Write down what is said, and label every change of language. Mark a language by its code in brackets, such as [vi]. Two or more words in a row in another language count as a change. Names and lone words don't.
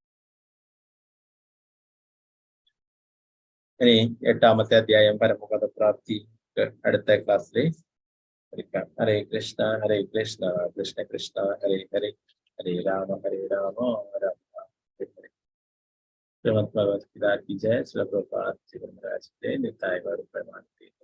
[ml] ഇനി 8-ാമത്തെ അധ്യായം പരമപദ പ്രാപ്തി അടുത്ത ക്ലാസ്സിൽ പഠിക്കാം. [sa] ഹരേ കൃഷ്ണ കൃഷ്ണ കൃഷ്ണ ഹരേ ഹരേ ഹരേ രാമ രാമ രാമ ഹരേ. [hi] ശ്രീമദ് ഭഗവത്ഗീത की जय. श्री प्रभुपाद जी महाराज के निताय गौर प्रणाम.